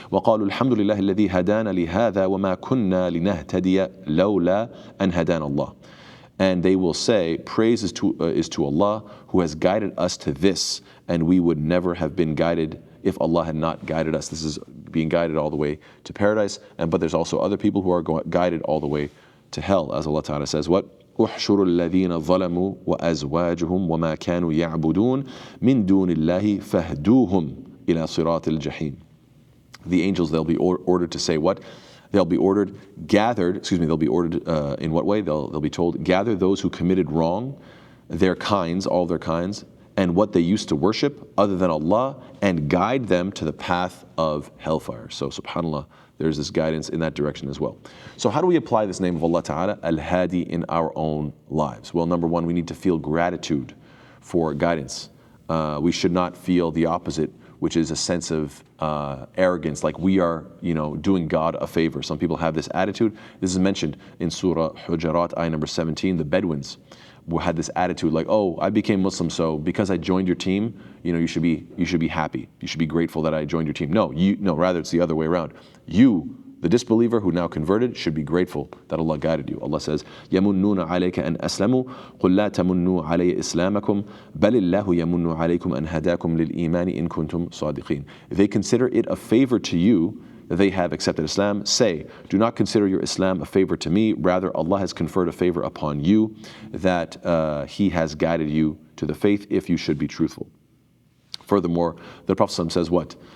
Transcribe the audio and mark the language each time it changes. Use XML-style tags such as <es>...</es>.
<ar>وَقَالُوا الْحَمْدُ لِلَّهِ الَّذِي هَدَانَ لِهَذَا وَمَا كُنَّا لِنَهْتَدِيَ لَوْلَا أَنْ هَدَانَ اللَّهِ.</ar> <en>And they will say, praise is to Allah who has guided us to this, and we would never have been guided if Allah had not guided us. This is being guided all the way to paradise, but there's also other people who are guided all the way to hell, as Allah Ta'ala says, what?</en> <ar>احشروا الذين ظلموا وأزواجهم وما كانوا يعبدون من دون الله فاهدوهم إلى صراط الجحيم.</ar> <en>The angels, they'll be ordered to say what? They'll be ordered, in what way? They'll be told, gather those who committed wrong, their kinds, all their kinds, and what they used to worship other than Allah, and guide them to the path of hellfire. So subhanAllah, there's this guidance in that direction as well. So how do we apply this name of Allah Ta'ala, Al-Hadii, in our own lives? Well, number one, we need to feel gratitude for guidance. We should not feel the opposite, which is a sense of arrogance, like we are, doing God a favor. Some people have this attitude. This is mentioned in Surah Hujarat, ayah number 17. The Bedouins had this attitude, like, oh, I became Muslim, so because I joined your team, you should be happy. You should be grateful that I joined your team. No, rather it's the other way around. You, the disbeliever who now converted, should be grateful that Allah guided you. Allah says,</en> <ar>يَمُنُّونَ عَلَيْكَ أَنْ أَسْلَمُوا قُلْ لَا تَمُنُّوا عَلَيَّ إِسْلَامَكُمْ بَلِ اللَّهُ يَمُنُّ عَلَيْكُمْ أَنْ هَدَاكُمْ لِلْإِيمَانِ إِن كُنْتُمْ صَادِقِينَ.</ar> <en>They consider it a favor to you that they have accepted Islam. Say, do not consider your Islam a favor to me. Rather, Allah has conferred a favor upon you, that He has guided you to the faith if you should be truthful. Furthermore, the Prophet ﷺ says what?</en>